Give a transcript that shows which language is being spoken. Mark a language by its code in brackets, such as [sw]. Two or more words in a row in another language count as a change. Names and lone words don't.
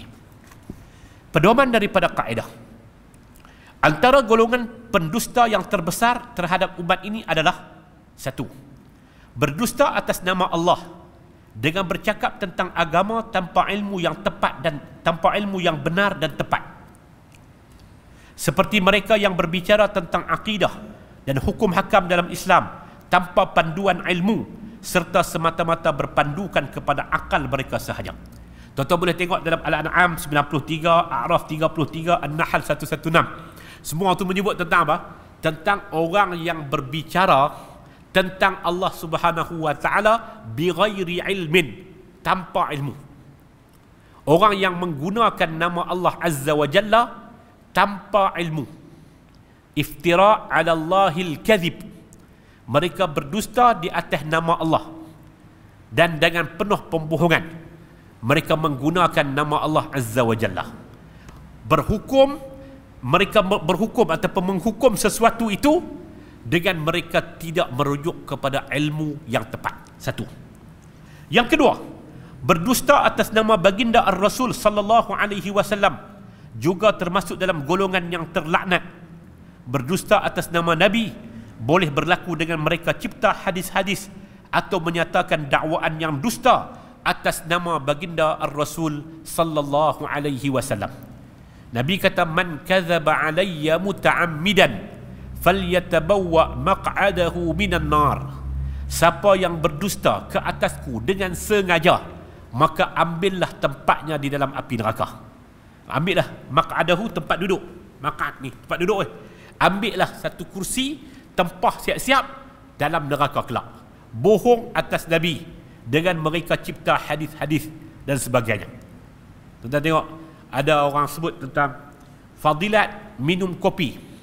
[ms] Pedoman daripada kaedah, antara golongan pendusta yang terbesar terhadap umat ini adalah satu, berdusta atas nama Allah dengan bercakap tentang agama tanpa ilmu yang tepat dan tanpa ilmu yang benar dan tepat, seperti mereka yang berbicara tentang akidah dan hukum hakam dalam Islam tanpa panduan ilmu serta semata-mata berpandukan kepada akal mereka sahaja. Tuan-tuan boleh tengok dalam Al-An'am 93, A'raf 33, An-Nahl 116. Semua itu menyebut tentang apa? Tentang orang yang berbicara tentang Allah [ar] سبحانه وتعالى بغير علم, [ms] tanpa ilmu. Orang yang menggunakan nama Allah [ar] عز وجل [ms] tanpa ilmu. [ar] افتراء على الله الكذب. [ms] Mereka berdusta di atas nama Allah dan dengan penuh pembohongan mereka menggunakan nama Allah [ar] عز وجل. [ms] Mereka berhukum ataupun menghukum sesuatu itu dengan mereka tidak merujuk kepada ilmu yang tepat. Satu. Yang kedua, berdusta atas nama baginda [ar] الرسول صلى الله عليه وسلم [ms] juga termasuk dalam golongan yang terlaknat. Berdusta atas nama Nabi boleh berlaku dengan mereka cipta hadis-hadis atau menyatakan dakwaan yang dusta atas nama baginda [ar] الرسول صلى الله عليه وسلم. [ms] Nabi kata, [ar] من كذب علي متعمدا فليتبوأ مقعده من النار. [ms] Siapa yang berdusta ke atasku dengan sengaja, maka ambillah tempatnya di dalam api neraka. Ambillah maq'adahu, tempat duduk. Maq'ad ni tempat duduk. Ambillah satu kursi tempah siap-siap dalam neraka kelak. Bohong atas Nabi dengan mereka cipta hadis-hadis dan sebagainya. Tuan-tuan tengok, ada orang sebut tentang fadilat minum kopi.